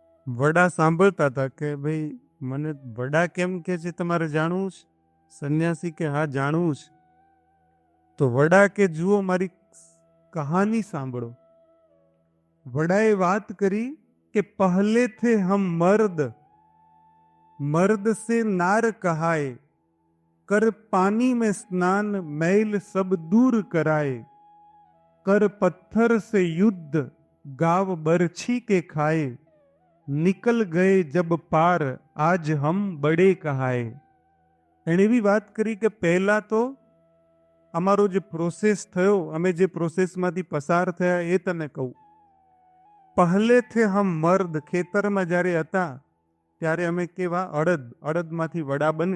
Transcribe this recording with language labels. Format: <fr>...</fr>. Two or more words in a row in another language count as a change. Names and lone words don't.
<gu>વડા સાંભળતા હતા કે ભાઈ મને વડા કેમ કે છે, તમારે જાણવું છે? સંન્યાસી કે હા જાણવું છે. તો વડા કે જુઓ મારી કહાની સાંભળો. વડાએ વાત કરી કે</gu> <hi>पहले थे हम मर्द, मर्द से नार कहाए, कर पानी में स्नान मैल सब दूर कराए, कर पत्थर से युद्ध गाव बरछी के खाए, निकल गए जब पार आज हम बड़े कहाए.</hi> <gu>એણે એવી વાત કરી કે પહેલા તો અમારો જે પ્રોસેસ થયો, અમે જે પ્રોસેસમાંથી પસાર થયા એ તને કહું.</gu> <hi>पहले थे हम मर्द,</hi> <gu>ખેતરમાં જ્યારે હતા ત્યારે અમે કેવા અડદમાંથી વડા બને.</gu>